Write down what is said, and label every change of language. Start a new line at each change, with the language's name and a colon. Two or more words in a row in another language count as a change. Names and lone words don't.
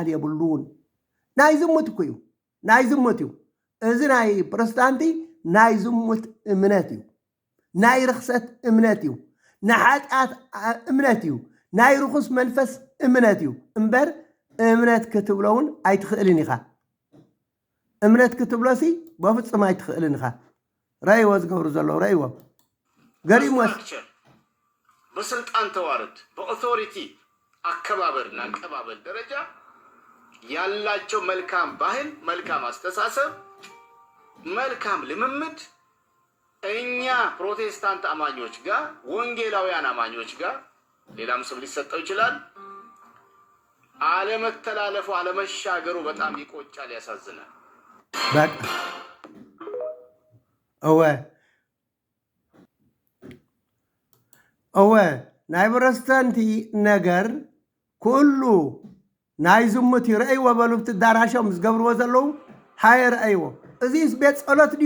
Tigrinya: የብሉን። ናይ ዝሙት እኮ እዩ ናይ ዝሙት እዩ። እዚ ናይ ፕሮቴስታንቲ ናይ ዝሙት እምነት እዩ። ናይ ርክሰት እምነት እዩ። ናይ ሓጢኣት እምነት እዩ። ናይ ርኩስ መንፈስ እምነት እዩ እምበር እምነት ክትብሎውን ኣይትኽእልን ኢኻ። እምነት ክትብሎሲ በፍጹም ኣይትኽእልን ኢኻ። ረእይዎ ዝገብሩ ዘለዉ ረእይዎ ገሪሞስ
Amharic: በስልጣን ተዋረድ በኦቶሪቲ አከባበርና አቀባበል ደረጃ ያላቸው መልካም ባህል፣ መልካም አስተሳሰብ፣ መልካም ልምምድ እኛ ፕሮቴስታንት አማኞች ጋር ወንጌላውያን አማኞች ጋር ሌላም ስም ሊሰጠው ይችላል አለመተላለፉ አለመሻገሩ በጣም ይቆጫል፣ ያሳዝናል።
Tigrinya: በቃ እወ ናይ ፕሮቴስታንቲ ነገር ኩሉ ናይ ዝሙት ይረአይዎ በሉብቲ ዳራሾም ዝገብርዎ ዘለዉ ሃየ ረአይዎ። እዚ ቤት ጸሎት ድዩ?